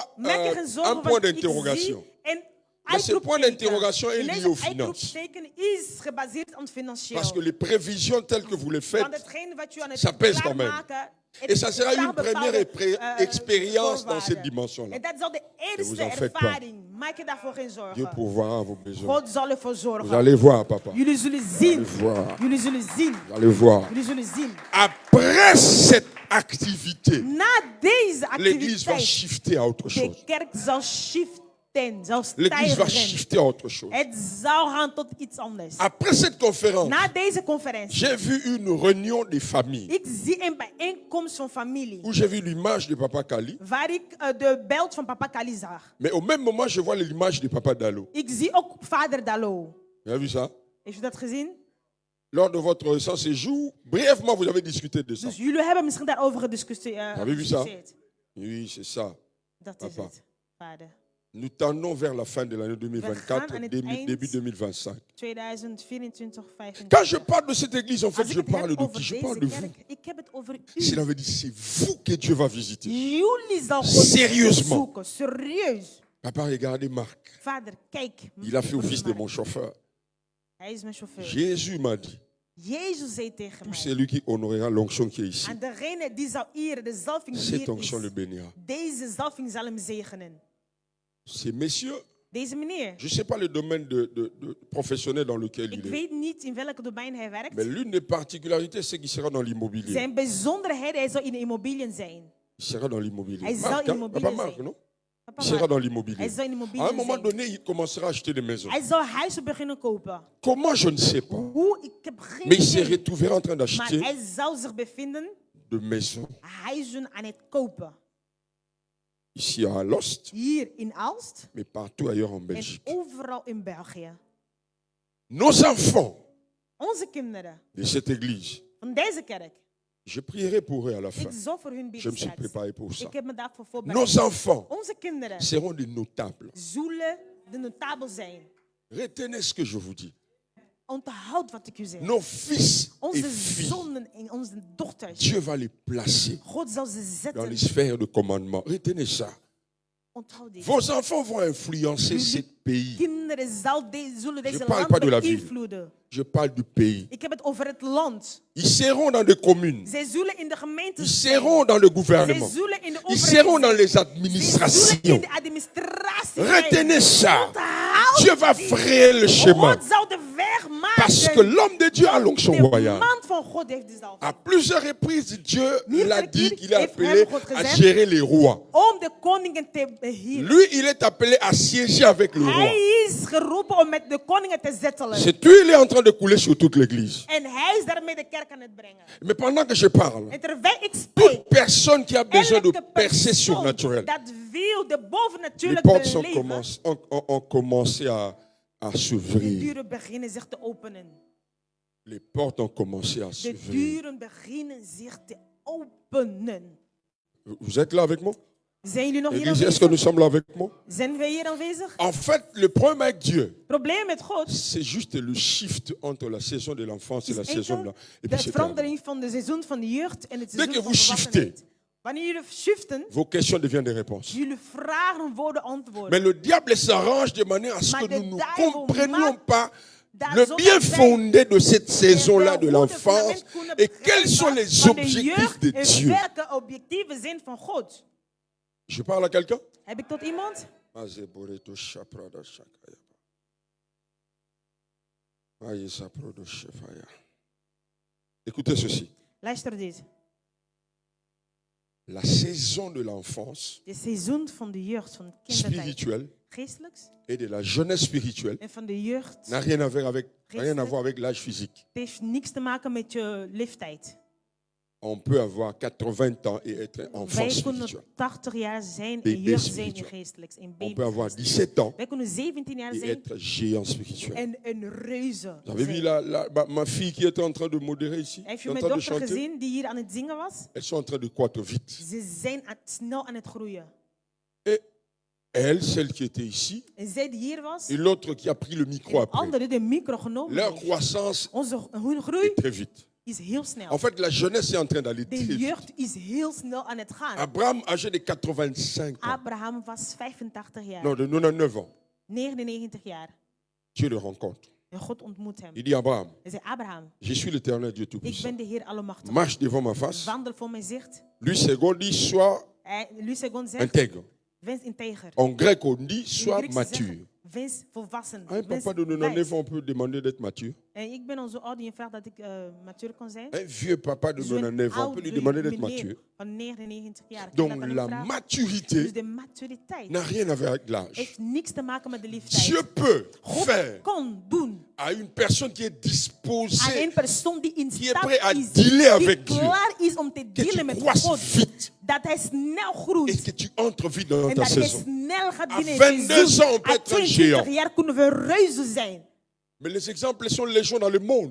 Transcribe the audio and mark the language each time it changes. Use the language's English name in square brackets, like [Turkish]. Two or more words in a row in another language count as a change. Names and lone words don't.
[Dutch] Maak je geen [French] un [Dutch] zorgen, [French] point [Dutch] want ik [French] d'interrogation. [Dutch] zie een [French] Mais ce point [Dutch] uitroepteken. [French] d'interrogation est [Dutch] En [French] lié [Dutch] deze [French] aux finances. [Dutch] uitroepteken is gebaseerd op financieel. [French] Parce que les prévisions telles que vous les faites, [Dutch] Want hetgeen wat je aan het [French] ça pèse quand même. [Dutch] klaarmaken, het [French] et ça sera [Dutch] staat [French] une première [Dutch] bepaalde, [French] expérience dans [Dutch] voorwaarden. [French] cette dimension-là. [Dutch] En dat zal de [French] vous [Dutch] eerste [French] en faites pas. [Dutch] ervaring. Maak je daarvoor geen [French] Dieu [Dutch] zorgen. [French] pourvoira à vos besoins. [Dutch] God zal ervoor [French] Vous [Dutch] zorgen. [French] allez voir, papa. [Dutch] Jullie zullen [French] Vous [Dutch] zien. [French] allez voir. [Dutch] Jullie zullen zien. [French] Vous allez voir. [Dutch] Jullie zullen zien. [French] Après cette activité, [Dutch] Na deze [French] l'église va [Dutch] activiteit, [French] shifter à autre [Dutch] de [French] chose. [Dutch] kerk zal shiften, zal [French] L'église va [Dutch] stijgen. [French] shifter à autre chose. [Dutch] Het zal gaan tot iets anders. [French] Après cette conférence, [Dutch] Na deze conferentie, [French] j'ai vu une réunion des familles [Dutch] ik zie een bijeenkomst van familie. [French] où j'ai vu l'image de Papa Kali. [Dutch] Waar ik de beeld van papa Kali zag. [French] Mais au même moment, je vois l'image de Papa Dalo. [Dutch] Ik zie ook vader Dalo. [French] Vous avez vu ça? [Dutch] Heeft u dat gezien? [French] Lors de votre récent séjour, brièvement, vous avez discuté de ça. [Dutch] Dus jullie hebben misschien daarover gediscussieerd. [French] Avez vu ça? Oui, c'est ça. [Dutch] Dat is [French] Papa. [Dutch] het, vader. [French] Nous tendons vers la fin de l'année [Dutch] We [French] 2024, [Dutch] gaan aan het [French] début [Dutch] eind. [French] 2025. [Dutch] 2024, 25. [French] Quand je parle de cette église, en fait, [Dutch] Als ik [French] je [Dutch] het [French] parle [Dutch] heb [French] de [Dutch] over [French] qui? Je [Dutch] deze [French] parle de vous. [Dutch] kerk, ik heb het over [French] Cela [Dutch] u. [French] veut dire c'est vous que Dieu va visiter. [Dutch] Jullie zal God [French] Sérieusement. [Dutch] zoeken. Serieus. [French] Papa, regardez Marc. [Dutch] Vader, kijk. [French] Il a fait office de mon chauffeur. [Dutch] Hij is mijn chauffeur. [French] Jésus m'a dit, [Dutch] Jezus zei tegen [French] tout [Dutch] mij. [French] celui qui honorera l'onction qui est ici, [Dutch] En degene die zal eren, de zalving die [French] cette [Dutch] hier [French] onction le [Dutch] is. [French] bénira. [Dutch] Deze zalving zal hem zegenen. [French] Ces messieurs, [Dutch] Deze meneer. [French] je ne sais pas le domaine de professionnel dans lequel [Dutch] Ik [French] il est, [Dutch] weet niet in welk domein hij werkt. [French] mais l'une des particularités, c'est qu'il sera dans l'immobilier. [Dutch] Zijn bijzonderheid, hij zal in de immobiliën zijn. [French] Il sera dans l'immobilier. [Dutch] Hij zal [French] Marc, [Dutch] in [French] hein? [Dutch] immobilier [French] Papa Marc, [Dutch] zijn. [French] non? [Dutch] Papa [French] Il sera [Dutch] Mark, [French] dans l'immobilier. [Dutch] hij zal in [French] À un [Dutch] immobiliën [French] moment [Dutch] zijn. [French] donné, il commencera à acheter des maisons. [Dutch] Hij zal huizen beginnen kopen. [French] Comment, je ne sais pas. [Dutch] Hoe? Ik heb geen [French] Mais il s'est [Dutch] idee. [French] retrouvé en train [Dutch] Maar [French] d'acheter [Dutch] hij zou zich bevinden [French] de maisons [Dutch] huizen aan het kopen. [French] ici à Alost, [Dutch] Hier in Aalst [French] mais partout ailleurs en [Dutch] en [French] Belgique. [Dutch] overal in België. [French] Nos enfants [Dutch] Onze kinderen [French] de cette église, [Dutch] van deze kerk. [French] je prierai pour eux à la fin. [Dutch] Ik zal voor hun [French] Je [Dutch] bidden [French] me suis [Dutch] straks. [French] préparé pour ça. [Dutch] Ik heb me daarvoor voorbereid. [French] Nos enfants [Dutch] Onze kinderen [French] seront des notables. [Dutch] zullen de notabel zijn. [French] Retenez ce que je vous dis. [Dutch] Onthoud wat ik u zeg. [French] Nos fils et [Dutch] Onze [French] filles, [Dutch] zonen en onze dochters. [French] Dieu va les placer [Dutch] God zal ze [French] dans les [Dutch] zetten. [French] sphères de commandement. Retenez ça. [Dutch] Onthoud dit. [French] Vos enfants vont influencer ce pays. [Dutch] Kinderen zullen deze [French] parle [Dutch] land [French] pas de la ville. [Dutch] beïnvloeden. [French] Je parle du pays. [Dutch] Ik heb het over het land. [French] Ils seront dans des communes. [Dutch] Zij zullen in de gemeente [French] Ils [Dutch] zijn. [French] seront dans le [Dutch] Zij [French] gouvernement. [Dutch] zullen in de [French] Ils [Dutch] overheid [French] seront dans [Dutch] zijn. [French] les [Dutch] Zij zullen in [French] administrations. [Dutch] de administratie [French] Retenez ça. [Dutch] Onthoud [French] Dieu va [Dutch] dit. [French] frayer le chemin. [Dutch] God zal de weg maken. [French] Parce que l'homme de Dieu a l'onction [Dutch] De [French] royale. [Dutch] man van God heeft de zalving. [French] À plusieurs reprises, Dieu l'a dit qu'il est [Dutch] Heeft [French] appelé [Dutch] hem God [French] à [Dutch] gezegd [French] gérer les rois. [Dutch] Om de koningen te beheersen. [French] Lui, il est appelé à siéger avec le roi. [Dutch] Hij is geroepen om met de koningen te zettelen. [French] Cette huile est en train de couler sur toute l'église. [Dutch] En hij is daarmee de kerk aan het brengen. [French] Mais pendant que je parle, [Dutch] En terwijl ik spreek, [French] toute personne qui a besoin de [Dutch] elke [French] percer [Dutch] persoon [French] surnaturel, [Dutch] dat wil de [French] les [Dutch] bovennatuurlijk [French] portes sont [Dutch] beleven, [French] ont commencé à [Dutch] de [French] s'ouvrir. [Dutch] deuren beginnen zich te openen. [French] Les portes ont commencé à [Dutch] De [French] s'ouvrir. [Dutch] deuren beginnen zich te openen. [French] Vous êtes là avec moi? [Dutch] Zijn jullie nog hier [French] Église, est-ce que nous [Dutch] aanwezig? [French] sommes là avec moi? [Dutch] Zijn wij hier aanwezig? [French] En fait, le problème avec Dieu, [Dutch] Het probleem met God [French] c'est juste le shift entre la saison de l'enfance et la [Dutch] is [French] saison de [Dutch] enkel [French] la... Et [Dutch] de [French] puis c'est terminé. [Dutch] verandering van de seizoen van de jeugd en het [French] Dès que [Dutch] seizoen van [French] vous [Dutch] volwassenheid. Wanneer jullie shiften, [French] Vos questions deviennent des réponses. [Dutch] jullie vragen worden antwoorden. [French] Mais le diable s'arrange de manière à ce [Dutch] Maar [French] que [Dutch] de [French] nous ne [Dutch] duivel [French] comprenions [Dutch] maakt [French] pas [Dutch] dat [French] le [Dutch] zodat [French] bien [Dutch] wij [French] fondé de cette saison-là de [Dutch] de [French] l'enfance [Dutch] fundament kunnen [French] et quels sont [Dutch] begrijpen [French] les [Dutch] van de [French] objectifs [Dutch] jeugd [French] de [Dutch] en [French] Dieu. [Dutch] welke objectieven zijn van God. [French] Je parle à quelqu'un? [Dutch] Heb ik tot iemand? [French] Écoutez ceci. [Dutch] Luister dit. [French] La saison de l'enfance [Dutch] De seizoen van de jeugd, van kindertijd, [French] spirituelle [Dutch] geestelijks, [French] et de la jeunesse spirituelle [Dutch] en van de jeugd, [French] n'a rien à voir avec l'âge physique. [Dutch] het heeft niks te maken met je leeftijd. [French] On peut avoir 80 ans et être enfant [Dutch] Wij kunnen [French] spirituel. [Dutch] 80 jaar zijn [French] Bébé [Dutch] en jeugd zijn in [French] spiritueel. [Dutch] geestelijks, in [French] On [Dutch] baby [French] peut avoir [Dutch] geestelijks. [French] 17 ans [Dutch] Wij kunnen 17 jaar [French] et [Dutch] zijn [French] être géant spirituel. [Dutch] en een reuze [French] Vous avez vu [Dutch] zijn. [French] ma fille qui était en train de modérer ici, [Dutch] Heeft [French] qui [Dutch] u [French] est en [Dutch] mijn [French] train de [Dutch] dochter [French] chanter? [Dutch] gezien die hier aan het zingen was? [French] Elles sont en train de croître vite. [Dutch] Ze zijn snel aan het groeien. [French] Et elle, celle qui était ici, [Dutch] En zij die hier was, [French] et l'autre qui a pris le micro [Dutch] en de [French] après, [Dutch] andere de micro genomen [French] leur [Dutch] heeft. [French] croissance [Dutch] Hun groei [French] est très vite. [Dutch] is heel snel. [French] En fait, la jeunesse est en train d'aller très [Dutch] De [French] vite. [Dutch] jeugd is heel snel aan het gaan. [French] Abraham, âgé de 85 ans, [Dutch] Abraham was 85 jaar. [French] non, de 99 ans, [Dutch] 99 jaar. [French] Dieu le rencontre. [Dutch] En God ontmoet hem. [French] Il dit, Abraham, [Dutch] Hij zei, Abraham, [French] je suis l'éternel Dieu [Dutch] ik [French] Tout-Puissant. [Dutch] ben de Heer Allemachtig. [French] Marche devant ma face. [Dutch] Wandel voor mijn zicht. [French] Lui, second dit, sois [Dutch] Lui Segon zegt, [French] intègre. [Dutch] wees integer. [French] En grec, on dit, [Dutch] In [French] sois [Dutch] Grieks [French] mature. [Dutch] zeggen, wees volwassen. [French] Un [Dutch] Wees [French] papa de 99 [Dutch] wijs. [French] ans, on peut demander d'être mature. [Dutch] En ik ben al zo oud en je vraagt dat ik mature kon zijn. [French] Un vieux papa de [Dutch] Zo'n [French] 99 ans, on peut lui demander d'être [Dutch] meneer [French] mature. [Dutch] van 99 jaar. Kan [French] Donc [Dutch] dat aan hem [French] la [Dutch] vragen? [French] maturité [Dutch] Dus de maturiteit [French] n'a rien à voir avec l'âge. [Dutch] heeft niks te maken met de leeftijd. [French] Dieu peut [Dutch] God [French] faire [Dutch] kon doen [French] à une personne qui est [Dutch] aan [French] disposée [Dutch] een persoon die in [French] qui est [Dutch] staat [French] prêt à [Dutch] is, [French] dealer [Dutch] die [French] avec Dieu, [Dutch] klaar is om te [French] que [Dutch] dealen [French] tu [Dutch] met [French] croisses [Dutch] God. [French] vite [Dutch] Dat hij snel [French] et [Dutch] groeit. [French] que tu entres vite dans [Dutch] En [French] ta [Dutch] dat hij [French] saison. [Dutch] snel gaat [French] À [Dutch] binnen [French] 22 ans, on peut À être un [Dutch] 22 [French] géant. [Dutch] jaar kunnen we reuzen zijn. [French] Mais les exemples sont légion dans le monde.